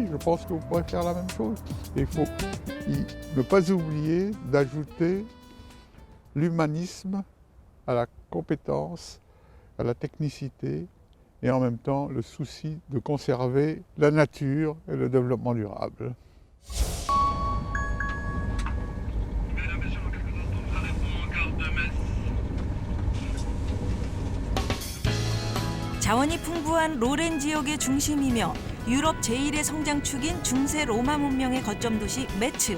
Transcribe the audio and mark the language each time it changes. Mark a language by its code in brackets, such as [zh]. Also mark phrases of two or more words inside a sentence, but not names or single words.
[fr] Je pense que vous pourrez faire la même chose. Il faut ne pas oublier d'ajouter l'humanisme à la compétence, à la technicité et en même temps le souci de conserver la nature et le développement durable. [ko] 자원이 풍부한 로렌 지역의 중심이며 유럽 제1의 성장축인 중세 로마 문명의 거점 도시 메츠.